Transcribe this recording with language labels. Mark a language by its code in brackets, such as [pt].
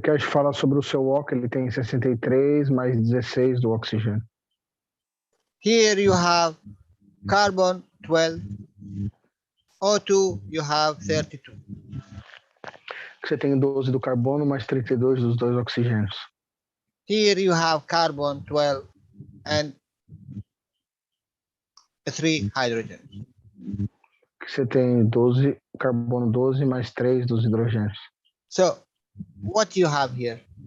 [pt] Keshe fala sobre o seu O, que ele tem 63 mais 16 do oxigênio. [en] Here you have carbon 12, O2 you have 32. [pt] Você tem 12 do carbono mais 32 dos dois oxigênios. [en] Here you have carbon 12 and 3 hydrogen. [pt] Você tem 12, carbono 12 mais 3 dos hidrogênios. [en] So what you have here?